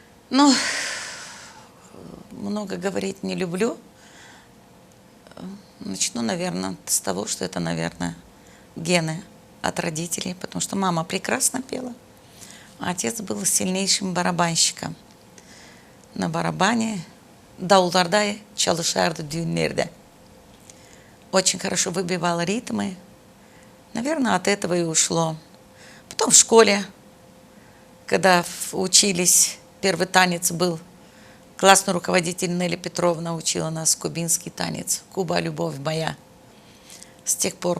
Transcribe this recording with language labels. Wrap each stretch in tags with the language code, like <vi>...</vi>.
<ru>Ну, много говорить не люблю. Начну, наверное, с того, что это, наверное, гены от родителей, потому что мама прекрасно пела, а отец был сильнейшим барабанщиком. На барабане</ru> <tr>davullarda çalışardı düğünlerde.</tr> <ru>Очень хорошо выбивал ритмы. Наверное, от этого и ушло. Потом в школе, когда учились, первый танец был, классный руководитель Нелли Петровна учила нас кубинский танец «Куба, любовь моя». С тех пор.</ru>